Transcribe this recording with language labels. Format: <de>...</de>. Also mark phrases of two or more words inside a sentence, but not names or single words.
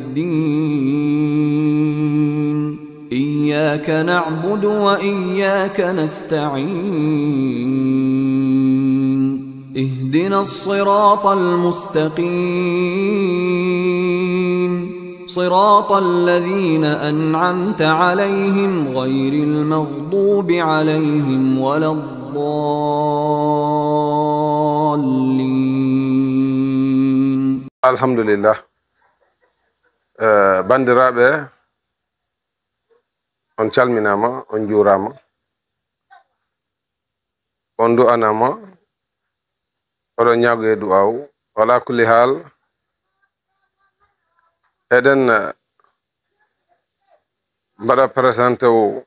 <ar>الدين إياك نعبد وإياك نستعين اهدنا الصراط المستقيم صراط الذين أنعمت عليهم غير المغضوب عليهم ولا الضالين. الحمد لله.</ar> <ff>bandiraɓe on calminama, on juurama, on du'anama, oɗon ñaago e du'awu.</ff> <ar>wala kulli hal</ar> <ff>eɗen mbaɗa présenté wu</ff>